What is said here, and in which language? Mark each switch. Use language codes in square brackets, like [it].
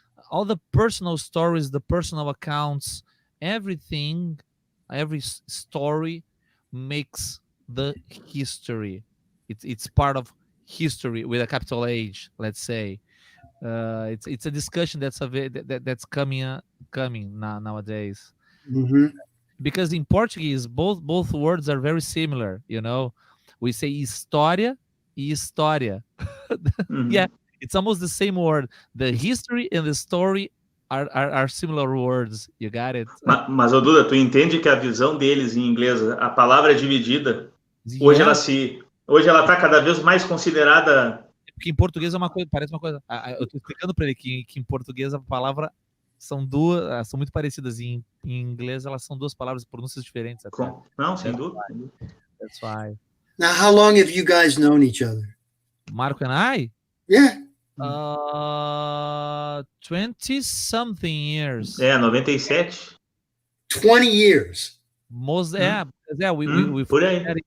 [en] All the personal stories, the personal accounts, everything, every story makes the history. It's part of history with a capital H, let's say. It's a discussion that's coming nowadays. Because in Portuguese, both words are very similar, you know. We say [pt] história e história. [en] Yeah, it's almost the same word. The history and the story are similar words. You got it? [pt] Mas Duda, tu entende que a visão deles em inglês, a palavra é dividida. Hoje ela está cada vez mais considerada. Porque em português é uma coisa, parece uma coisa. Eu estou explicando para ele que em português a palavra são duas, são muito parecidas. Em inglês elas são duas palavras, pronúncias diferentes. Não, sem dúvida. [en] That's why. Now, how long have you guys known each other? Marco and I? Yeah. 20-something years. 97. 20 years. Most, we [pt] por aí.